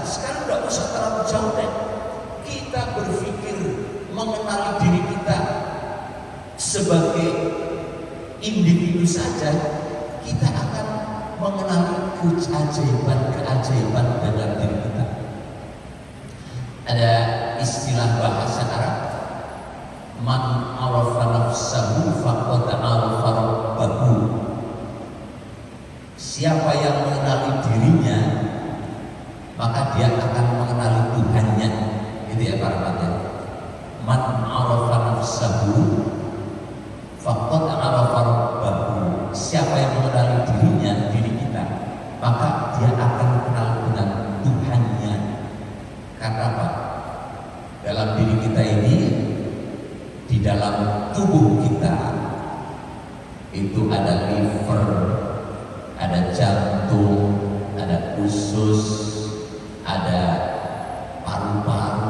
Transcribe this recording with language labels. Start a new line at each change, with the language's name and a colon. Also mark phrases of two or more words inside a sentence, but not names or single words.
Indonesian: Sekarang tidak usah terlalu jauh deh. Kita berpikir mengenali diri kita sebagai individu saja, kita akan mengenali keajaiban dalam diri kita. Ada istilah bahasa Arab,
Arabic: من عرف نفسه فقد عرف ربه.
Indonesian: Siapa yang mengenali dirinya, maka dia akan mengenali Tuhannya. Itu ya para pendengar.
Arabic: من عرف نفسه فقد عرف ربه.
Indonesian: Siapa yang mengenali dirinya, diri kita, maka dia akan kenal dengan Tuhannya. Karena apa? Dalam diri kita ini, di dalam tubuh kita itu ada liver, ada jantung, ada usus, ada paru-paru.